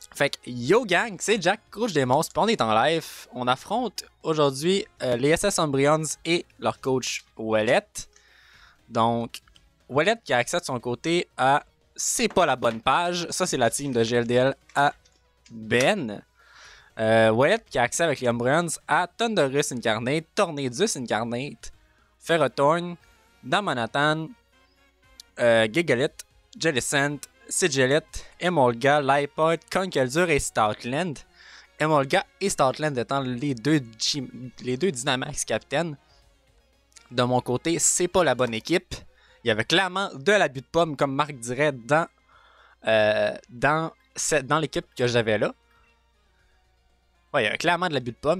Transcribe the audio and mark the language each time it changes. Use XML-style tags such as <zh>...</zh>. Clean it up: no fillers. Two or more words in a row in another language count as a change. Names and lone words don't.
<fr>Fait que yo gang, c'est Jack, coach des monstres, puis on est en live. On affronte aujourd'hui les SS Umbreons et leur coach Wallet. Donc, Wallet qui a accès de son côté à C'est pas la bonne page. Ça, c'est la team de GLDL à Ben. Wallet qui a accès avec les Umbreons à Thunderous Incarnate, Tornadus Incarnate, Ferrothorn, Damanatan, Gigalith, Jellicent, Sigilet, Emolga, Lipod, Conkeldurr et Stoutland. Emolga et Stoutland étant les deux Dynamax capitaines. De mon côté, c'est pas la bonne équipe. Il y avait clairement de l'abus de pomme, comme Marc dirait, dans l'équipe que j'avais là. Ouais, il y avait clairement de l'abus de pomme.</fr>